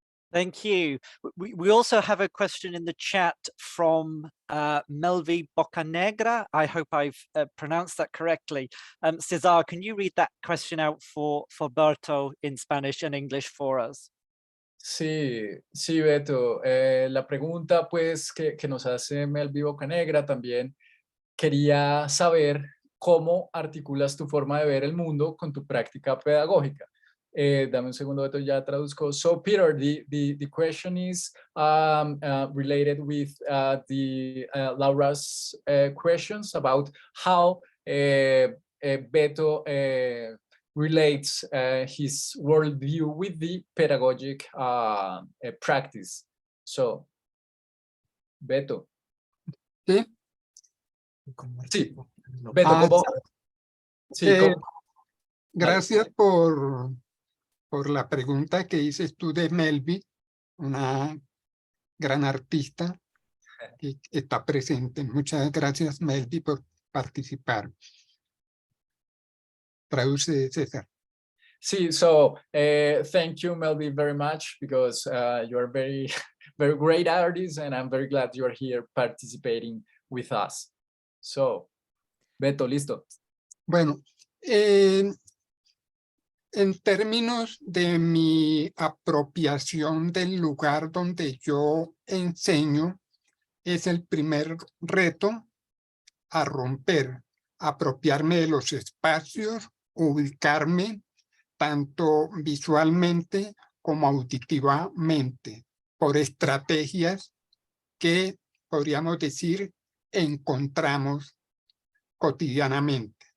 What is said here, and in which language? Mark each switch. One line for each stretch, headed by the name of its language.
English: Thank you. We also have a question in the chat from Melvi Bocanegra. I hope I've pronounced that correctly. Cesar, can you read that question out for Alberto in Spanish and English for us?
Spanish: Sí, sí, Beto. La pregunta pues que nos hace Melvi Bocanegra también quería saber cómo articulas tu forma de ver el mundo con tu práctica pedagógica. Dame un segundo, Beto, ya traduzco.
English: So, Peter, the question is related with Laura's questions about how Beto relates his worldview with the pedagogic practice. So, Beto.
Spanish: ¿Sí? Sí, Beto, ¿cómo? Sí, ¿cómo? Gracias por la pregunta que dices tú de Melvi, una gran artista que está presente. Muchas gracias, Melvi, por participar. Traduce, César.
English: Sí, so thank you, Melvi, very much, because you are very, very great artist, and I'm very glad you are here participating with us. So, Beto, listo.
Spanish: Bueno, en términos de mi apropiación del lugar donde yo enseño, es el primer reto a romper, apropiarme de los espacios, ubicarme tanto visualmente como auditivamente, por estrategias que podríamos decir encontramos cotidianamente.